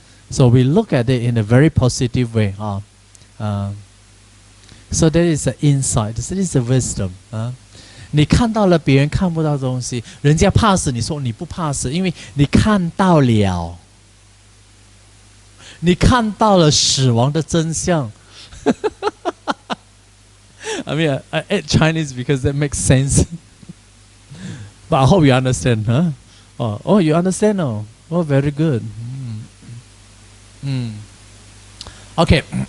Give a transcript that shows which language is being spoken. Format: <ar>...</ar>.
<en>So we look at it in a very positive way. So that is the insight. This is the wisdom.</en> <zh>你看到了别人看不到的东西，人家怕死，你说你不怕死，因为你看到了，你看到了死亡的真相。</zh> <en>I mean, I add Chinese because that makes sense. But I hope you understand, huh? Oh, you understand now? Oh, very good. Okay.</en>